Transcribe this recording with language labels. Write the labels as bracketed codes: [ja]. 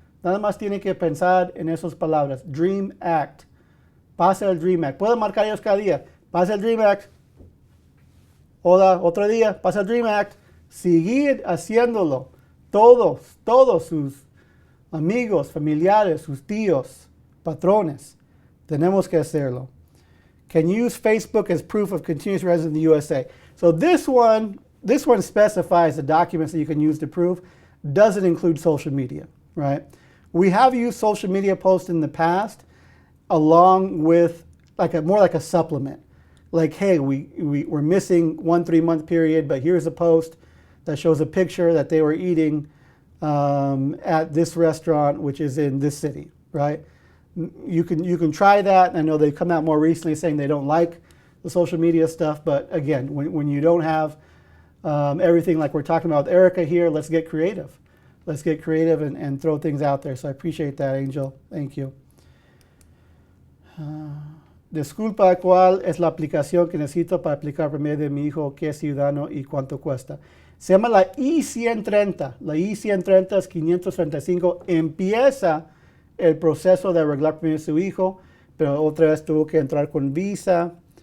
[es] Nada más tiene que pensar en esas palabras. DREAM Act. Pase el DREAM Act. Pueden marcar ellos cada día. Pase el DREAM Act. Hola, otro día. Pase el DREAM Act. Seguir haciéndolo. todos sus amigos, familiares, sus tíos, patrones. Tenemos que hacerlo. [en] Can you use Facebook as proof of continuous residence in the USA? So this one specifies the documents that you can use to prove. Doesn't include social media, right? We have used social media posts in the past along with more like a supplement. Like, hey, we're missing 1 3-month period, but here's a post that shows a picture that they were eating at this restaurant, which is in this city, right? You can try that. I know they've come out more recently saying they don't like the social media stuff, but again, when you don't have everything like we're talking about with Erica here, let's get creative. Let's get creative and throw things out there. So I appreciate that, Angel. Thank you. [es] Disculpa, ¿cuál es la aplicación que necesito para aplicar por medio de mi hijo que es ciudadano y cuánto cuesta? Se llama la I-130. La I-130 es 535. Empieza el proceso de arreglar primero su hijo, pero otra vez tuvo que entrar con visa.